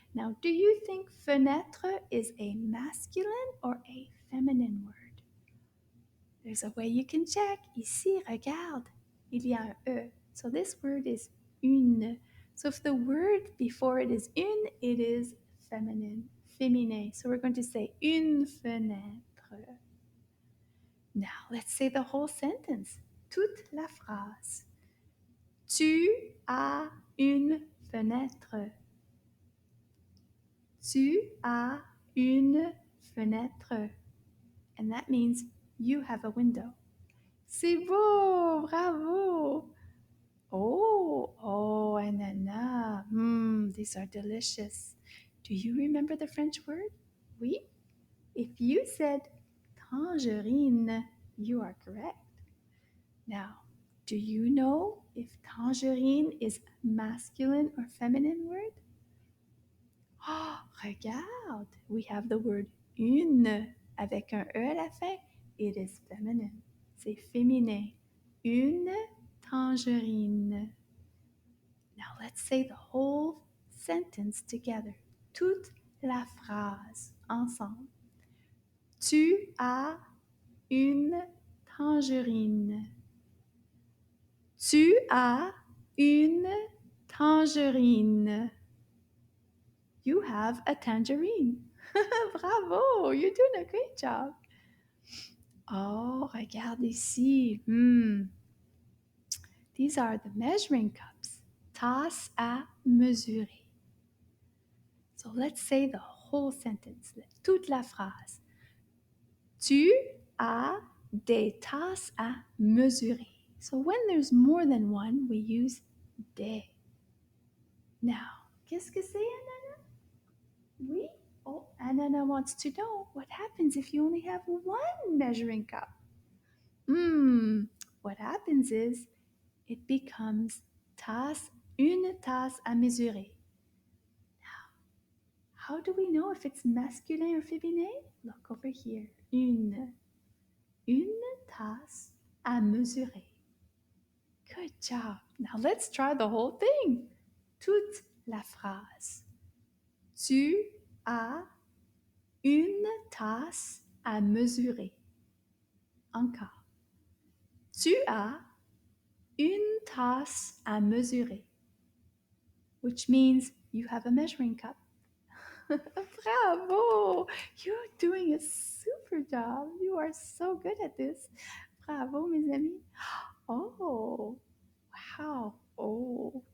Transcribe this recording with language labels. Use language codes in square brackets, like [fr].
[en] Now, do you think fenêtre is a masculine or a feminine word? There's a way you can check. [fr] Ici, regarde. Il y a un E. [en] So this word is une. So if the word before it is une, it is feminine. [fr] Féminin. [en] So we're going to say [fr] une fenêtre. [en] Now let's say the whole sentence. [fr] Toute la phrase. Tu as une fenêtre. Tu as une fenêtre. [en] And that means you have a window. [fr] C'est beau, bravo. Oh, ananas. [en] These are delicious. Do you remember the French word? Oui? If you said tangerine, you are correct. Now, do you know if tangerine is masculine or feminine word? Oh, regarde, we have the word [fr] Une avec un E à la fin, [en] it is feminine. [fr] C'est féminin. Une tangerine. [en] Now let's say the whole sentence together. [fr] Toute la phrase ensemble. Tu as une tangerine. Tu as une tangerine. [en] You have a tangerine. Bravo, you're doing a great job. [fr] Oh, regarde ici. [en] These are the measuring cups. [fr] Tasse à mesurer. [en] So let's say the whole sentence, [fr] toute la phrase. Tu as des tasses à mesurer. [en] So when there's more than one, we use des. [fr] Now, qu'est-ce que c'est, Anana? Oui? [en] Oh, Anana wants to know what happens if you only have one measuring cup. What happens is it becomes [fr] une tasse à mesurer. [en] Now, how do we know if it's masculine or féminin? Look over here. [fr] Une tasse à mesurer. [en] Good job. Now let's try the whole thing. [fr] Toute la phrase. Tu as une tasse à mesurer. Encore. Tu as une tasse à mesurer. [en] Which means you have a measuring cup. Bravo! You're doing a super job. You are so good at this. [fr] Bravo, mes amis. [en] Oh, wow. Oh.